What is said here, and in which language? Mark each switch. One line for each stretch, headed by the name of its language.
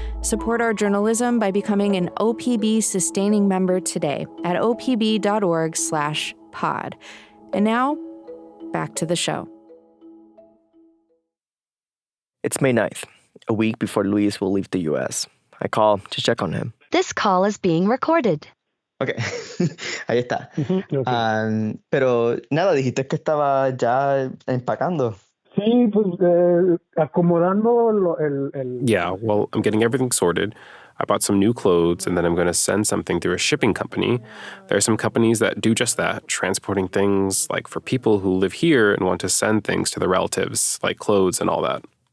English: Support our journalism by becoming an OPB sustaining member today at opb.org/pod. And now, back to the show. It's May 9th, a week before Luis will leave the U.S. I call to check on him. This call is being recorded.
Spanish: Ok, ahí está. Okay. Pero nada, dijiste que estaba ya empacando. Sí, pues acomodando
English: Yeah, well, I'm getting everything sorted. I bought some new clothes, and then I'm going to send something through a shipping company. There are some companies that do just that, transporting things like for people who live here and want to send things to their relatives, like clothes and all that.